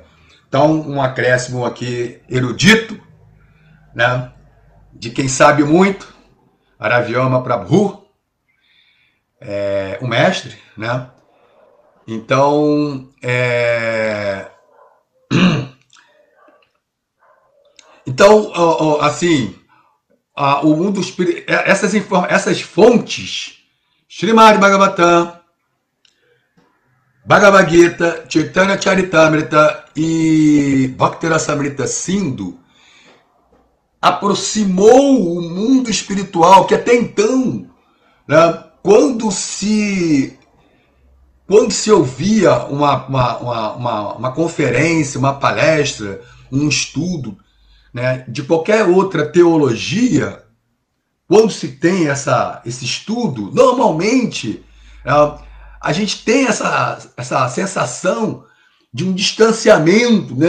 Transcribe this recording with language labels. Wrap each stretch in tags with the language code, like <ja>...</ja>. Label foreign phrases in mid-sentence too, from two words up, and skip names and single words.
<pt>Então, um acréscimo aqui erudito, né, de quem sabe muito, Bharavyama Prabhu, o mestre, né? Então, assim, o mundo espiritual, essas fontes, Srimad Bhagavatam, Bhagavad Gita, Chaitanya Charitamrita e Bhakti Rasamrita Sindhu, aproximou o mundo espiritual, que até então, né, quando se ouvia uma conferência, uma palestra, um estudo, né, de qualquer outra teologia, quando se tem esse estudo, normalmente a gente tem essa sensação de um distanciamento, né?</pt>